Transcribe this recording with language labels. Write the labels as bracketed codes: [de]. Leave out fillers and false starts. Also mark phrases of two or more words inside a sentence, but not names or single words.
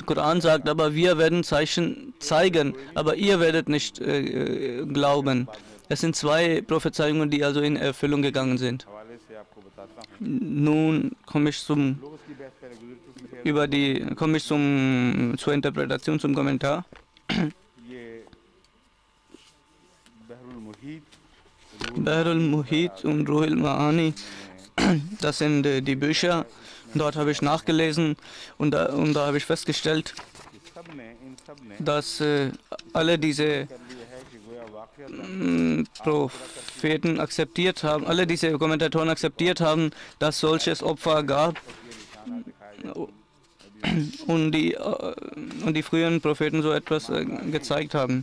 [de] Koran sagt aber, wir werden Zeichen zeigen, aber ihr werdet nicht glauben. Es sind zwei Prophezeiungen, die also in Erfüllung gegangen sind. Nun komme ich zur Interpretation, zum Kommentar. Bahr al-Muhit und Ruh al-Ma'ani, das sind die Bücher. Dort habe ich nachgelesen und da habe ich festgestellt, dass alle diese Propheten akzeptiert haben, alle diese Kommentatoren akzeptiert haben, dass solches Opfer gab und die früheren Propheten so etwas gezeigt haben.